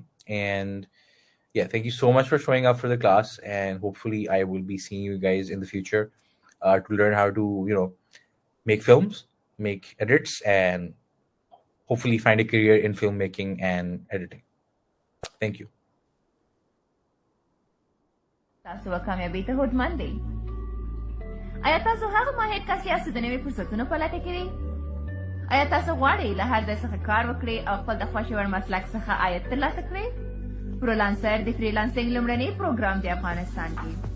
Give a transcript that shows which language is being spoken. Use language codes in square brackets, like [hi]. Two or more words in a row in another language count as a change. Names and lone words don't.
[en] And yeah, thank you so much for showing up for the class. And hopefully I will be seeing you guys in the future to learn how to, make films, make edits, and hopefully find a career in filmmaking and editing. Thank you. [ps] تاسو کامیابی ته هوډمن دی. آیا تاسو هغه ماهر کس یاست چې د نوي فرصتونو په لټه کې دی؟ آیا تاسو غواړئ له هر ځای څخه کار وکړئ او خپل د خوښې وړ مسلک څخه عاید ترلاسه کړئ؟ پرولانسر د فریلانسینګ لومړنی پروګرام دی افغانستان کې.